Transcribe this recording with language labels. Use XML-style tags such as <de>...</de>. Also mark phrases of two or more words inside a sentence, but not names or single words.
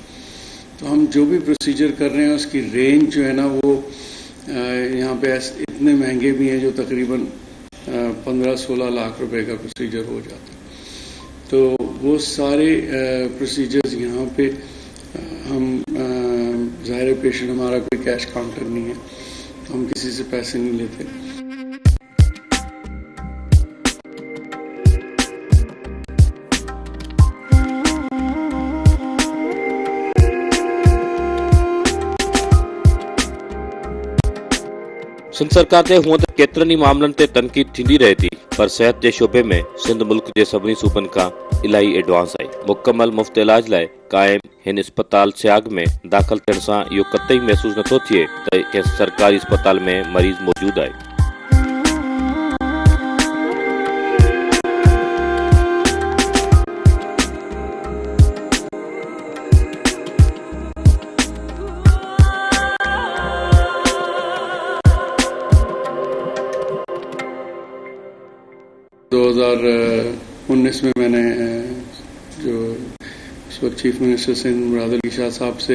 <ur>تو ہم جو بھی پروسیجر کر رہے ہیں اس کی رینج جو ہے نا، وہ یہاں پہ اتنے مہنگے بھی ہیں جو تقریباً 15-16 لاکھ روپے کا پروسیجر ہو جاتا ہے. تو وہ سارے پروسیجرز یہاں پہ ہم ظاہر پیشنٹ، ہمارا کوئی</ur> <en>cash counter</en> <ur>نہیں ہے، ہم کسی سے پیسے نہیں لیتے.</ur> <sd>सिंध सरकार ते हूअं त केतिरनि ई मामलनि ते तनक़ीद थींदी रहे थी, पर सिहत जे शोबे में सिंध मुल्क जे सभिनी सूबनि खां इलाही एडवांस आहे. मुकमल मुफ़्त इलाज लाइ क़ाइम हिन अस्पताल सियाग में दाख़िल थियण सां इहो कतई महसूस नथो थिए त कंहिं सरकारी अस्पताल में मरीज़ मौजूद आहे.</sd> <ur>میں نے جو اس وقت چیف منسٹر سندھ مراد علی شاہ صاحب سے</ur>